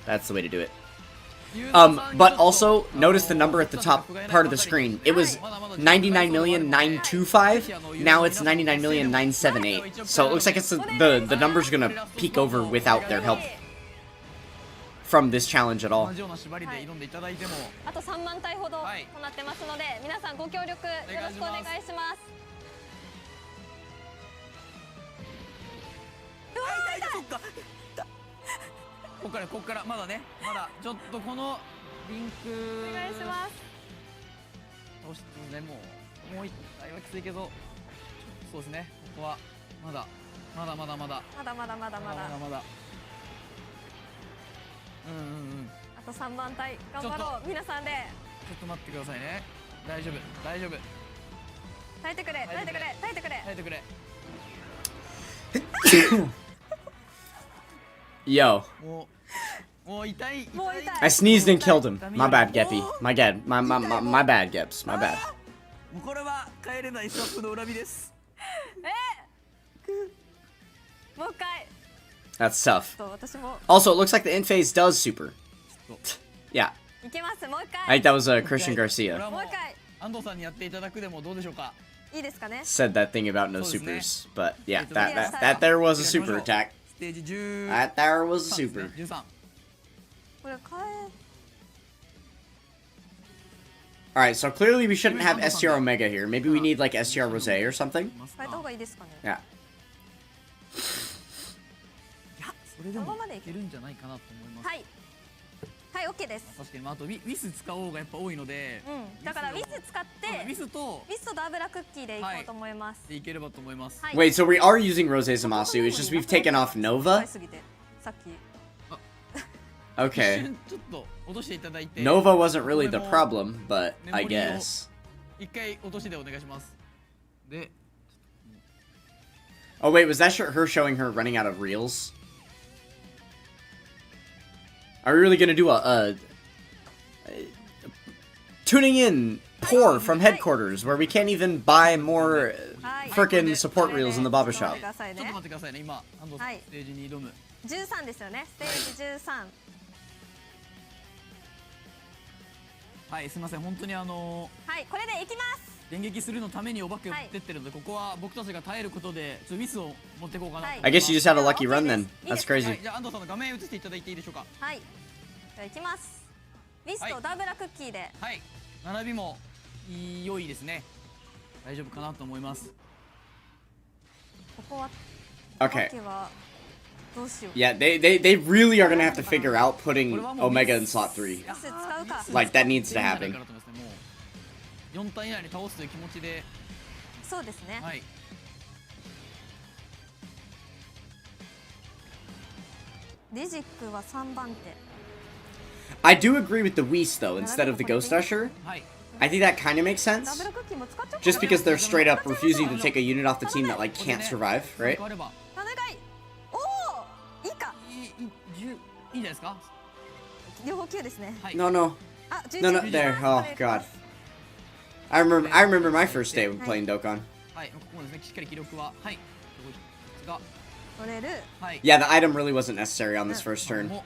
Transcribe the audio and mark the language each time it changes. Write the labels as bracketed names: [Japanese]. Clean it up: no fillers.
[English] That's the way to do it. But also, notice the number at the top part of the screen. It was 99,925. Now it's 99,978. So it looks like it's the numbers are gonna peak over without their help from this challenge at all. [Japanese] あと3万体ほどとなってますので、皆さんご協力よろしくお願いします。こっからまだね、まだちょっとこのリンクお願いします。どうしてね、もう一回はきついけど、そうですね、ここはまだ。あと3万体頑張ろう皆さんで。ちょっと待ってくださいね。大丈夫。耐えてくれ。 [English] Yo. [Japanese] もう痛い。 [English] I sneezed and killed him. My bad, GEPPY. My bad, Geps. My bad. [Japanese] これは帰れないスワップの恨みです。もう一回。 [English] That's tough. Also, it looks like the end phase does super. Yeah. [Japanese] いきます。もう一回。 [English] I think that was Christian Garcia. [Japanese] もう一回。安藤さんにやっていただくでもどうでしょうか。いいですかね。 [English] Said that thing about no supers, but yeah, that there was a super attack. [Japanese] ステージ10 [English] That there was a super. [Japanese] 13。これ変え [English] Alright, so clearly we shouldn't have STR Omega here. Maybe we need like STR Rose or something. [Japanese] 変えた方がいいですかね。 [English] Yeah. [Japanese] いや、それでもいけるんじゃないかなと思います。はいはい、OK です。確かに、まあ、あとウィス使おうがやっぱ多いので、だからウィス使ってウィスとダーブラクッキーでいこうと思います。でいければと思います。 [English] Wait, so we are using Rose Zamasu, it's just we've taken off Nova? [Japanese] さっき [English] Okay. [Japanese] ちょっと落としていただいて。 [English] Nova wasn't really the problem, but I guess. [Japanese] 一回落としでお願いします。で、 [English] Oh wait, was that her showing her running out of reels? Are we really gonna do a tuning in pour from headquarters where we can't even buy more frickin' support reels in the Baba shop? [Japanese] ちょっと待ってくださいね。今安藤さんステージに挑む。 13ですよね。ステージ13。はい、すみません。本当にはい、これでいきます。電撃するのためにお化けを持ってってるので、ここは僕たちが耐えることでちょっとミスを持っていこうかな。 [English] I guess you just had a lucky run then. That's crazy. [Japanese] じゃあ安藤さんの画面映していただいていいでしょうか。はい。じゃあいきます。ウィスとダーブラクッキーで。はい。並びも良いですね。大丈夫かなと思います。ここは [English] Okay. [Japanese] どうしよう。 [English] Yeah, they really are gonna have to figure out putting Omega in slot 3. [Japanese] ウィス使うか。 [English] Like, that needs to happen. [Japanese] 4体以内に倒すという気持ちで。そうですね。はい。リジックは3番手。 [English] I do agree with the Whis though, instead of the Ghost Usher. [Japanese] はい。 [English] I think that kind of makes sense. [Japanese] ダブルクッキーも使っちゃうか。 [English] Just because they're straight up refusing to take a unit off the team that like can't survive, right? [Japanese] お願い。おお、いいか。いいんじゃないですか。両方9ですね。はい。 [English] No, no, [Japanese] あ、11 [English] no, no. There. Oh god. I remember my first day when playing Dokkan. [Japanese] はい。ここもですね。しっかり記録ははい。が取れる。はい。 [English] Yeah, the item really wasn't necessary on this first turn.